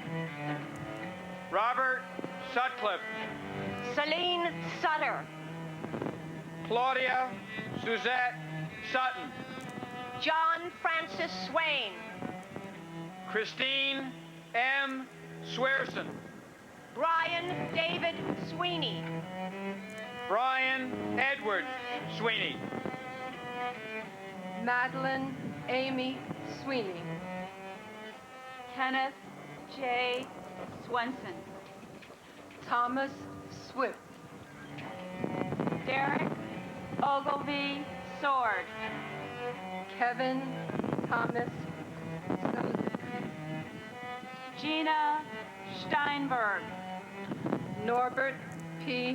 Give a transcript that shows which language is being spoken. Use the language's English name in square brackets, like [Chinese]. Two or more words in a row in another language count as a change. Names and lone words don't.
[English] Robert Sutcliffe, Celine Sutter, Claudia Suzette Sutton, John Francis Swain, Christine M. Swearson, Brian David Sweeney, Brian Edward Sweeney, Madeline Amy Sweeney, Kenneth J. Swenson, Thomas Swift, Derek Ogilvy Sword, Kevin Thomas Stone, Gina Steinberg, Norbert P.